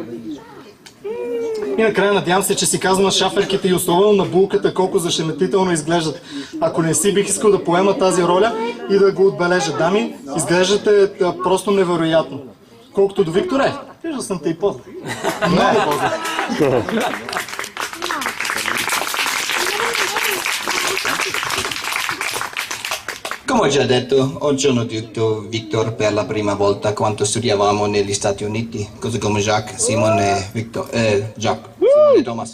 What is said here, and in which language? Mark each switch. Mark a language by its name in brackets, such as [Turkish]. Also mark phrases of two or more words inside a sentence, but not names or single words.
[Bulgarian] И накрая надявам се, че си казва на шаферките и особено на булката колко зашеметително изглеждат. Ако не си, бих искал да поема тази роля и да го отбележа. Дами, изглеждате просто невероятно. Колкото до Викторе, виждал съм те и после. Много после. [Italian] Come ho già detto, ho conosciuto Victor per la prima volta quando studiavamo negli Stati Uniti, così come Jacques, Simon e Jacques, Simon e Thomas.